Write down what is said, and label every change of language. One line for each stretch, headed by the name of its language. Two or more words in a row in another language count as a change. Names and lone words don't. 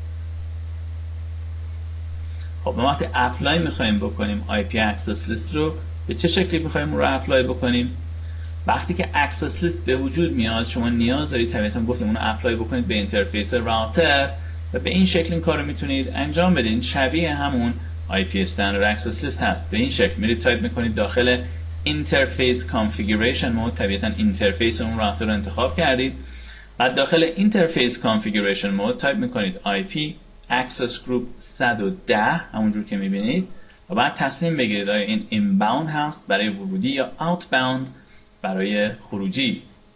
Persian: خب ما وقتی اپلای میخوایم بکنیم
English: IP access list
Persian: رو به چه شکلی میخوایم رو اپلای بکنیم؟ وقتی که access list به وجود میاد شما نیاز دارید طبیعتا گفتیم اون رو اپلای بکنید به اینترفیس راوتر و به این شکل این کار رو میتونید انجام بدین. شبیه همون
English: IP standard access list
Persian: هست. به این شکل میرید تایپ میکنید داخل
English: interface configuration mode،
Persian: طبیعتا اینترفیس اون راوتر رو انتخاب کردید. بعد داخل
English: interface configuration mode
Persian: تایپ میکنید
English: IP access group 110
Persian: همونجور که میبینید و بعد تصمیم بگیرید آیا این inbound هست برای ورودی یا outbound برای خروجی.